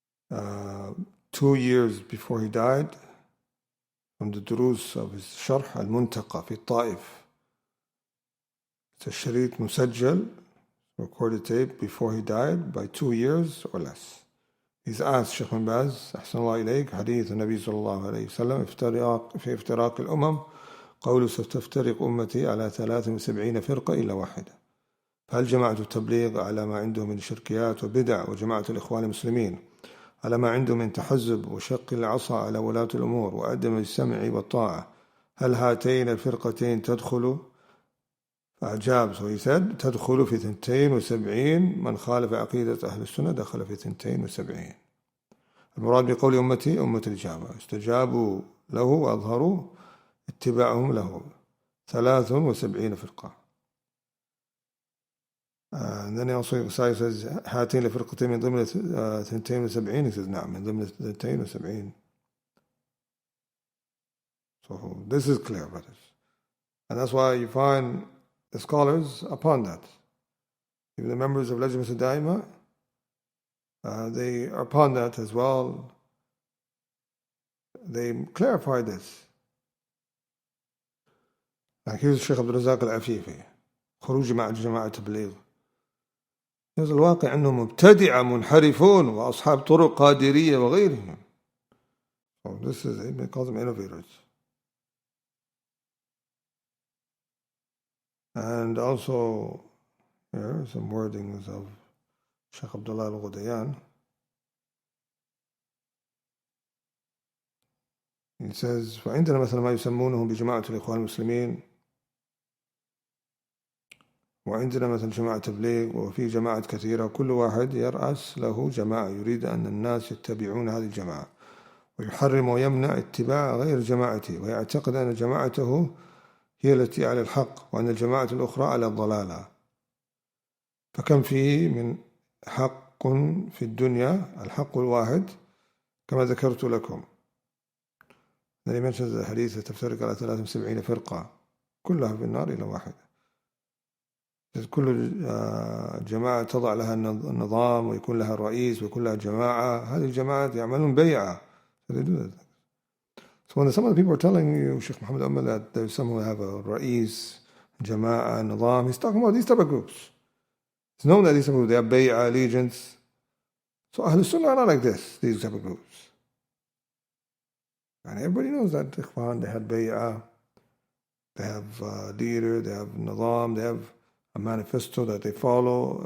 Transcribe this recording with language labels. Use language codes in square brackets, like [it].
[en] 2 years before he died, from the durus of his Sharh al-Muntaqa fi Ta'if. It's a sharit musajjal, recorded tape before he died by 2 years or less. He's asked Shaykh Baz, [ar] أحسن الله إليك, حديث النبي صلى الله عليه وسلم في افتراق الأمم قوله ستفترق أمتي على 73 فرقة إلا واحدة. فهل جماعة التبليغ على ما عندهم من شركيات وبدع وجماعة الإخوان المسلمين على ما عندهم من تحزب وشق العصا على ولاة الأمور وعدم السمع والطاعة، هل هاتين الفرقتين تدخل؟ فأجاب، [en] so he said [ar] تدخل في 72 من خالف عقيدة أهل السنة دخل في 72. المراد بقول أمتي أمة الإجابة، استجابوا له وأظهروا اتباعهم له 73 فرقة. [en] And then he also says [ar] هاتين الفرقتين من ضمن 72. [en] He says [ar] نعم من ضمن 72. [en] So this is clear, brothers, and that's why you find the scholars upon that. Even the members of Lajnat al-Daima, they are upon that as well. They clarify this. Like here's Shaykh Abdul Razak al-Afifi, [ar] خروج مع جماعة التبليغ. [en] Here's [ar] الواقع أنهم مبتدعة منحرفون وأصحاب طرق قادرية وغيرهم. [en] So this is, he calls them innovators. And also, here are some wordings of Shaykh Abdullah al-Ghudayan. He says, [ar] فعندنا مثل ما يسمونه بجماعة الإخوان المسلمين، وعندنا مثل جماعة تبليغ، وفي جماعات كثيرة، كل واحد يرأس له جماعة يريد أن الناس يتبعون هذه الجماعة، ويحرم ويمنع اتباع غير جماعته، ويعتقد أن جماعته هي التي على الحق وأن الجماعة الأخرى على الضلالة. فكم فيه من حق في الدنيا، الحق الواحد كما ذكرت لكم. [en] Then he mentions the hadith [ar] تفترق على 73 فرقة كلها في النار إلا واحدة. كل جماعة تضع لها النظام ويكون لها الرئيس ويكون لها جماعة، هذه الجماعات يعملون بيعة. [en] So So when some of the people are telling you, Shaykh Muhammad Umal, that there's some who have a Ra'is, Jama'ah, Nizam, he's talking about these type of groups. It's known that these type of groups, they have Bay'ah, allegiance. So Ahlul Sunnah are not like this, these type of groups. And everybody knows that Ikhwan, they had Bay'ah, they have a leader, they have Nizam, they have a manifesto that they follow.